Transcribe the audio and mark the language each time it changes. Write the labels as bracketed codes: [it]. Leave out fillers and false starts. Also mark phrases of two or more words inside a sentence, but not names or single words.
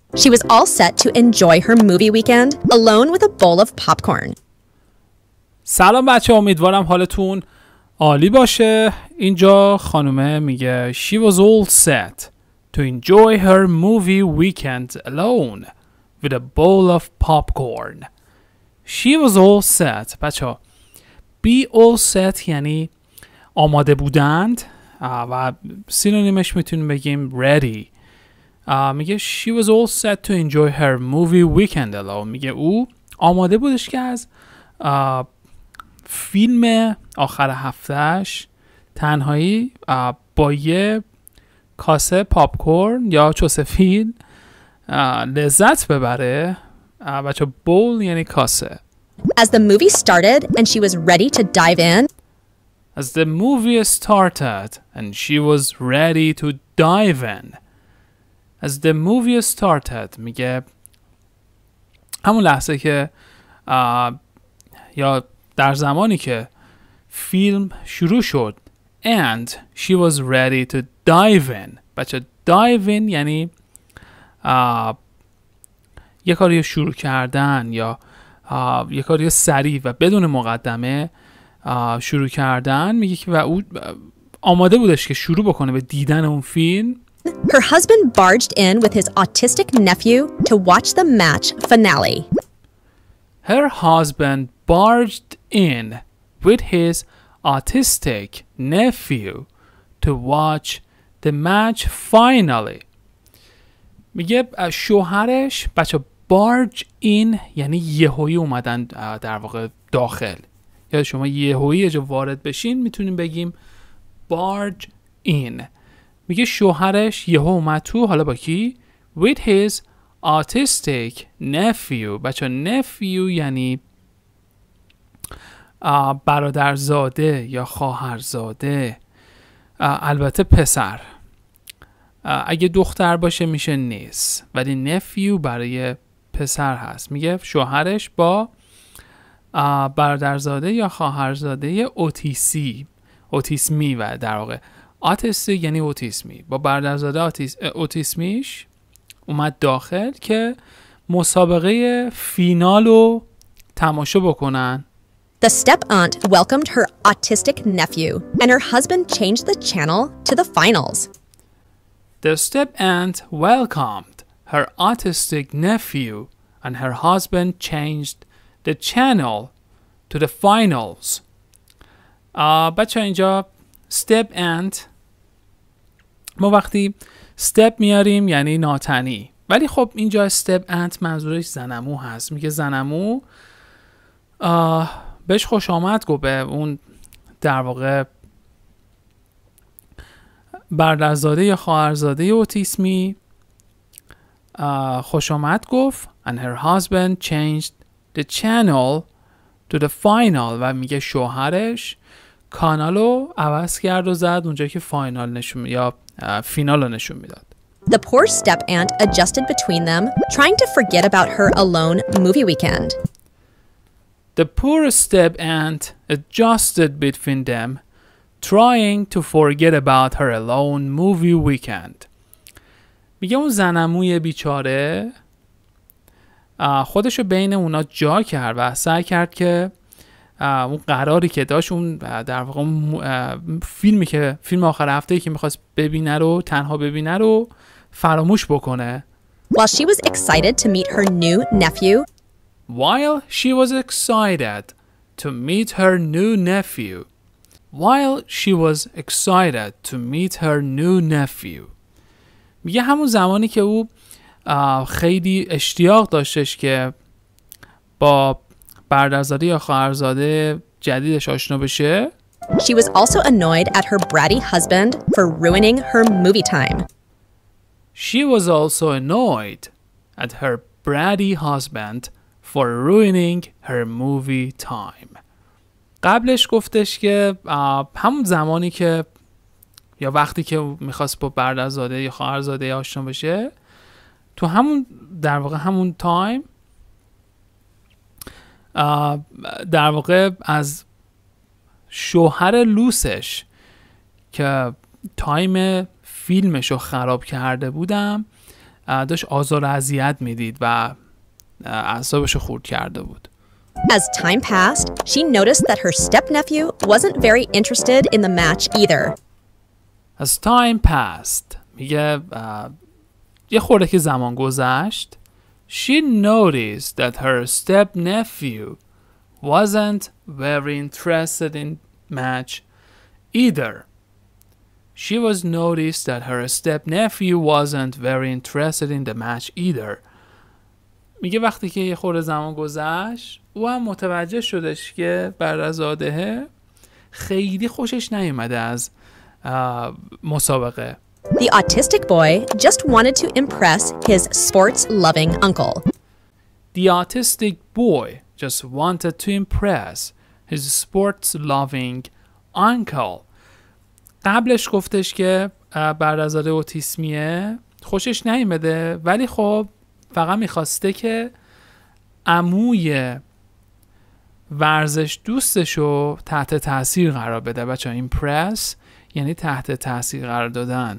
[en] She was all set to enjoy her movie weekend alone with a bowl of popcorn. [fa] سلام بچه، امیدوارم حالتون عالی باشه. اینجا خانومه میگه [en] She was all set to enjoy her movie weekend alone with a bowl of popcorn. She was all set. [fa] بچه ها [en] be all set [fa] یعنی آماده بودند و سینونیمش میتونیم بگیم ready. [en] میگه she was all set to enjoy her movie weekend alone. [fa] میگه او آماده بودش که از فیلم آخر هفتهش تنهایی با یه کاسه پاپکورن یا چوسفید لذت ببره. بچه بول یعنی کاسه. [en] As the movie started and she was ready to dive in, As the movie started and she was ready to dive in. As the movie started [fa] میگه همون لحظه که یا در زمانی که فیلم شروع شد [en] and she was ready to dive in. [fa] بچه [en] dive in [fa] یعنی یه کاری شروع کردن یا یه کاری سریع و بدون مقدمه شروع کردن. میگه که و او آماده بودش که شروع بکنه به دیدن اون فیلم. [en] her husband barged in with his autistic nephew to watch the match finale. Her husband barged in with his autistic nephew to watch the match finally. [fa] میگه شوهرش بچه [en] barge in [fa] یعنی یهویی اومدن در واقع داخل. یا شما یهویی جو وارد بشین میتونیم بگیم [en] barge in. [fa] میگه شوهرش یهو اومد تو، حالا با کی؟ [en] with his autistic nephew. [fa] بچه nephew یعنی برادرزاده یا خواهرزاده، البته پسر. اگه دختر باشه میشه نیس، ولی nephew برای پسر هست. میگه شوهرش با برادرزاده یا خواهرزاده اوتیسمی و در واقع آتیستی یعنی اوتیسمی، با برادرزاده اوتیسمیش اومد داخل که مسابقه فینال رو تماشا بکنن. [en] The step-aunt welcomed her autistic nephew, and her husband changed the channel to the finals. The step-aunt welcomed her autistic nephew, and her husband changed the channel to the finals. [fa] بچه اینجا step-aunt ما وقتی step میاریم یعنی ناتنی، ولی خب اینجا step-aunt منظورش زنمو هست. میگه زنمو بهش خوش آمد گفت، به اون در واقع برادرزاده یا خواهرزاده اوتیسمی خوش آمد گفت. [en] and her husband changed the channel to the final. [fa] و میگه شوهرش کانالو عوض کرد و زد اونجا که فاینال نشون یا فینال رو نشون میداد. [en] The poor step-aunt adjusted between them, trying to forget about her alone movie weekend. The poor step-aunt adjusted between them, trying to forget about her alone movie weekend. [fa] میگه اون زنموی بیچاره خودشو بین اونا جا کرد و سعی کرد که اون قراری که داشت، اون در واقع فیلم آخر هفته‌ای که میخواست ببینه رو تنها ببینه رو فراموش بکنه. [en] While she was excited to meet her new nephew, While she was excited to meet her new nephew. While she was excited to meet her new nephew. [fa] میگه همون زمانی که او خیلی اشتیاق داشتش که با برادرزاده یا خواهرزاده جدیدش آشنا بشه. [en] she was also annoyed at her bratty husband for ruining her movie time. She was also annoyed at her bratty husband for ruining her movie time. [fa] قبلش گفتش که همون زمانی که یا وقتی که میخواست با برادرزاده یا خواهرزاده آشنا بشه، تو همون در واقع همون تایم در واقع از شوهر لوسش که تایم فیلمش رو خراب کرده بودم داشت آزار و اذیت میدید و اعصابش خورد کرده بود. [en] As time passed, she noticed that her step-nephew wasn't very interested in the match either. As time passed [fa] میگه یه خورده که زمان گذشت [en] she noticed that her step-nephew wasn't very interested in match either. She was noticed that her step-nephew wasn't very interested in the match either. [fa] میگه وقتی که یه خورده زمان گذشت او هم متوجه شدش که برادرزاده خیلی خوشش نیومده از مسابقه. [en] The autistic boy just wanted to impress his sports-loving uncle. The autistic boy just wanted to impress his sports-loving uncle. [fa] قبلش گفتش که برادرزاده اوتیسمیه خوشش نیومده ولی خب فقط میخواسته که عموی ورزش دوستشو تحت تاثیر قرار بده. بچه‌ها ایمپرس یعنی تحت تاثیر قرار دادن.